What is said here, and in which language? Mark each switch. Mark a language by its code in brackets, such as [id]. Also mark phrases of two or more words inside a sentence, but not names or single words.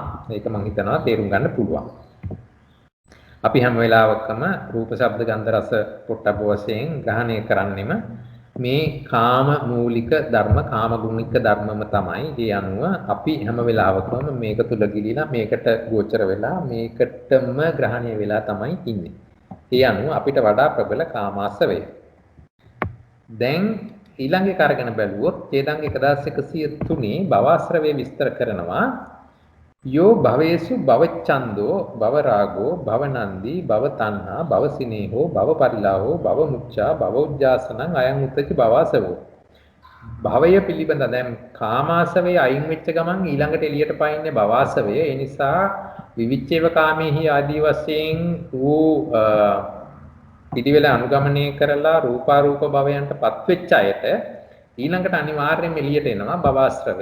[si] ඒක මම හිතනවා තේරුම් ගන්න පුළුවන්. අපි හැම වෙලාවකම රූප ශබ්ද ගන්ධ රස පොට්ටබ්බ වශයෙන් ග්‍රහණය කරන්නෙම මේ කාම මූලික ධර්ම කාම ගුණික ධර්මම තමයි. ඒ අනුව අපි හැම වෙලාවකම මේක තුල ගිලිලා මේකට ගෝචර වෙලා මේකටම ග්‍රහණය වෙලා තමයි ඉන්නේ. ඒ අනුව අපිට වඩා ප්‍රබල කාමාශ්‍රවය. දැන් ඊළඟ එක අරගෙන බැලුවොත් ඡේදාංග 1103 භවශ්‍රවය විස්තර කරනවා. [pi] යෝ භවේසු භවච්ඡන්தோ භවරාගෝ භවනන්දි භවතණ්හා භවසිනේහෝ භවපරිලාහෝ භවමුච්ඡා භවෝජ්ජාසනං අයං උත්තච භවසවෝ. [si] භවය පිළිබඳ දැන් කාමාසවේ අයින් වෙච්ච ගමන් ඊළඟට එළියට පයින්නේ භවාසවය. ඒ නිසා [pi] විවිච්ඡේව කාමේහි [si] ආදී වශයෙන් වූ පිළිවෙල අනුගමනය කරලා රූපාරූප භවයන්ටපත් වෙච්ච අයට ඊළඟට අනිවාර්යයෙන්ම එළියට එනවා භවාශ්‍රවය.